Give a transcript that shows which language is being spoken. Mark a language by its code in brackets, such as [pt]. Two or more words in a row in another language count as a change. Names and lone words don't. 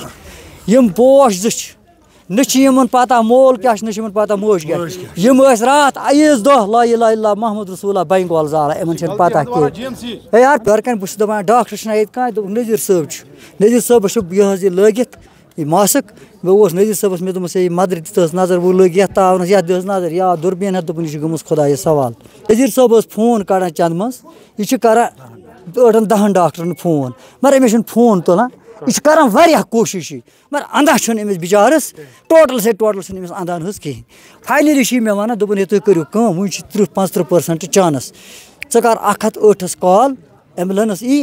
[ks] یِم پوش 2 چھِ, نہ چھِ یِمن پتہ مول کیٛاہ چھِ, نہ چھِ یِمن پتہ موج کیٛاہ. یِم ٲسۍ راتھ عیٖذ دۄہ [ar] لا اِلہَ اِلَّا محمد رسول اللہ [ks] بنگول زالان. یِمن چھنہٕ پتہ کینٛہہ. ہے یار گرِکٮ۪ن بہٕ چھُس دپان ڈاکٹر چھُنہ ییٚتہِ کانٛہہ. دوٚپُکھ نذیٖر صٲب چھُ. نذیٖر صٲبس چھُ یہِ حظ یہِ لٲگِتھ یہ ماسک میں نظیر صٲبس مےٚ دوٚپمَس ہے مدرِ دِژ نظر وٕ لٔگۍ یَتھ تاونَس یَتھ دِژ نظر یا دُربیٖن ہٮ۪تھ دوٚپُن یہِ چھِ گٔمٕژ خۄدایَس سوال نظیر صٲب اوس فون کَڑان چنٛدٕ منٛز یہِ چھِ کَران 8-10 ڈاکٹرن فون مگر أمِس چھُنہٕ فون تُلان یہِ چھُ کَران واریاہ کوٗشِش یہِ مگر اندھا چھُنہٕ أمِس بِچارَس ٹوٹل چھُنہٕ أمِس اندھان حظ کِہیٖنۍ فاینٔلی چھِ یہِ مےٚ وَنان دوٚپُن ہے تُہۍ کٔرِو کٲم وٕنہِ چھِ 30-35% چانس ژٕ کر 108-س [en] call ambulance [ks] ای